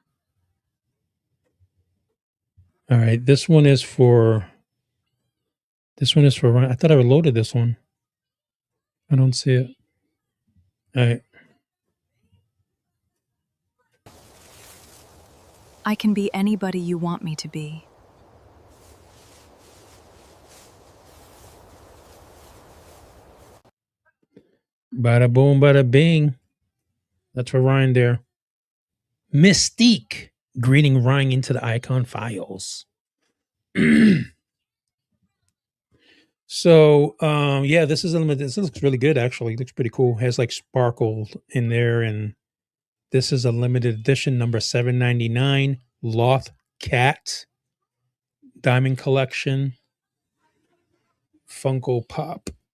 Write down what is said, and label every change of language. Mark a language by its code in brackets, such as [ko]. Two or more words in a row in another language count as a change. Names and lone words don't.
[en] All right, this one is for Ryan. I thought I loaded this one. I don't see it. All right. I can be anybody you want me to be. Bada boom, bada bing. That's for Ryan there. Mystique greeting Ryan into the Icon files. So yeah, this is a limited. This looks really good actually. It looks pretty cool. Has like sparkle in there, and this is a limited edition number 799 Loth Cat Diamond Collection Funko Pop.